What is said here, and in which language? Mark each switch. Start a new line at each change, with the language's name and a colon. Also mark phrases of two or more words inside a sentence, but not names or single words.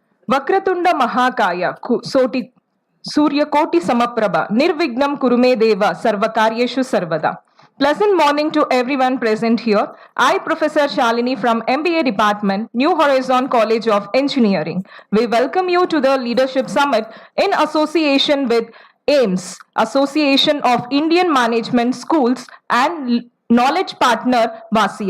Sanskrit: ವಕ್ರತುಂಡ ಮಹಾಕಾಯ ಸೋಟಿ ಸೂರ್ಯಕೋಟಿ ಸಮಪ್ರಭ ನಿರ್ವಿಘ್ನಂ ಕುರುಮೇ ದೇವ ಸರ್ವಕಾರ್ಯೇಷು ಸರ್ವದಾ.
English: Pleasant morning to everyone present here. I, Professor Shalini from MBA Department, New Horizon College of Engineering. We welcome you to the Leadership Summit in association with AIMS, Association of Indian Management Schools, and knowledge partner Vasia.